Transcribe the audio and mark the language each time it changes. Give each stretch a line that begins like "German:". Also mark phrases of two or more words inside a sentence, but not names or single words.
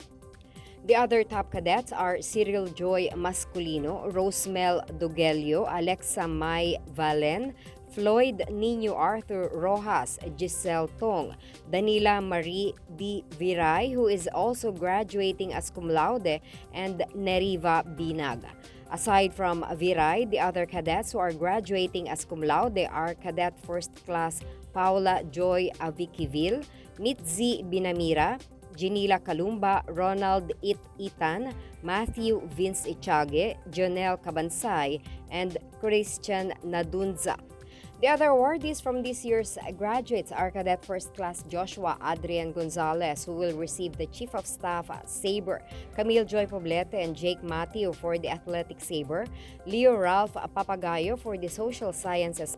English: The other top cadets are Cyril Joy Masculino, Rosemel Dogelio, Alexa Mai Valen, Floyd Niño Arthur Rojas, Giselle Tong, Danila Marie D. Viray, who is also graduating as
Latin: cum laude,
English: and Neriva Binag. Aside from Viray, the other cadets who are graduating as
Latin: cum laude
English: are Cadet First Class Paula Joy Avikivil, Mitzi Binamira, Janila Kalumba, Ronald Itan, Matthew Vince Ichage, Jonel Cabansay, and Christian Nadunza. The other awardees from this year's graduates are Cadet First Class Joshua Adrian Gonzalez, who will receive the Chief of Staff Sabre, Camille Joy Poblete and Jake Matthew for the Athletic Sabre, Leo Ralph Papagayo for the Social Sciences